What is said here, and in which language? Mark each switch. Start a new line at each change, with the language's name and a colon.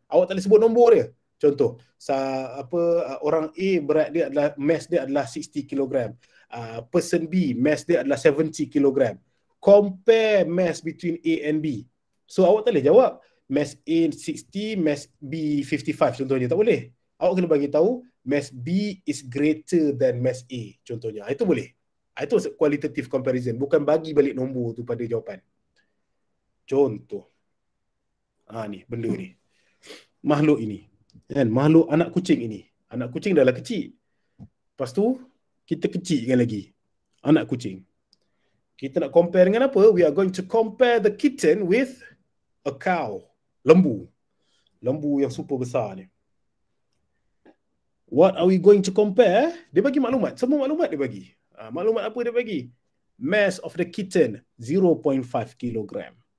Malay: Awak tak boleh sebut nombor dia. Contoh, orang A berat dia adalah, mass dia adalah 60 kg. Person B, mass dia adalah 70 kg.
English: Compare mass between A and B.
Malay: So awak tak boleh jawab mass A 60, mass B 55 contohnya, tak boleh. Awak kena bagi tahu mass B is greater than mass A contohnya. Itu boleh. Itu qualitative comparison, bukan bagi balik nombor tu pada jawapan. Contoh. Ni benda ni. Makhluk ini. Kan, makhluk anak kucing ini. Anak kucing dah lah kecil. Lepas tu kita kecilkan lagi anak kucing. Kita nak compare dengan apa?
English: We are going to compare the kitten with a cow. Lembu.
Malay: Lembu yang super besar ni.
English: What are we going to compare?
Malay: Dia bagi maklumat. Semua maklumat dia bagi. Maklumat apa dia bagi? Mass of the kitten 0.5 kg.